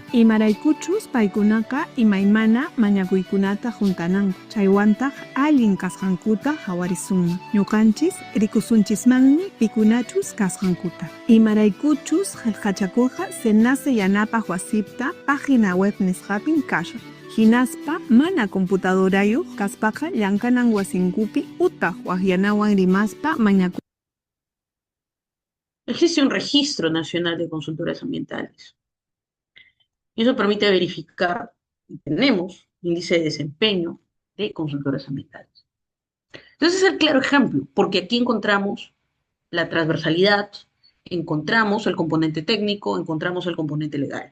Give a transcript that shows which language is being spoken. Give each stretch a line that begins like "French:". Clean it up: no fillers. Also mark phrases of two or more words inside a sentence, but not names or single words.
Quechua: Imaraykuchus paykunaqa imaymana mañakuykunata juntananku chaywantaq allin kasqankuta hawarisunman ñuqanchis rikusunchismanmi pikunachus kasqankuta. Imaraykuchus qillqachakurqa senase yanapaq wasipta
Spanish: página web
Quechua: nisqapin kashan. Hinaspa mana computadorayuq kaspaqa llankanan wasinkupi utaq waqyanawan rimaspa mañaku.
Spanish: Existe un registro nacional de consultoras ambientales. Y eso permite verificar, y tenemos índice de desempeño de consultoras ambientales. Entonces es el claro ejemplo, porque aquí encontramos la transversalidad, encontramos el componente técnico, encontramos el componente legal.